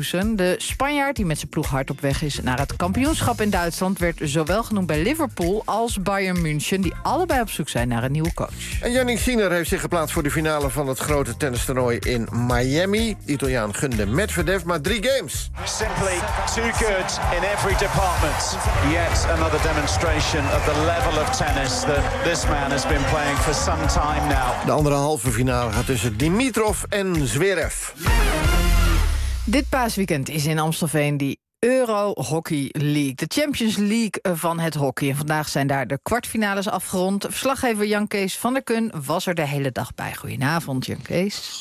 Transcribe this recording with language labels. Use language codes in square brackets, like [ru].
[nl] De Spanjaard, die met zijn ploeg hard op weg is naar het kampioenschap in Duitsland, werd zowel genoemd bij Liverpool als Bayern München, die allebei op zoek zijn naar een nieuwe coach. En Jannik Sinner heeft zich geplaatst voor de finale van het grote tennistoernooi in Miami. De Italiaan gunde Medvedev maar drie games. [en] Simply too good in every department. Yet another demonstration of the level of tennis that this man has been playing for some time now. [nl] De andere halve finale gaat tussen Dimitrov en Zverev. Dit paasweekend is in Amstelveen die Euro Hockey League, de Champions League van het hockey. En vandaag zijn daar de kwartfinales afgerond. Verslaggever Jan-Kees van der Kun was er de hele dag bij. Goedenavond, Jan-Kees.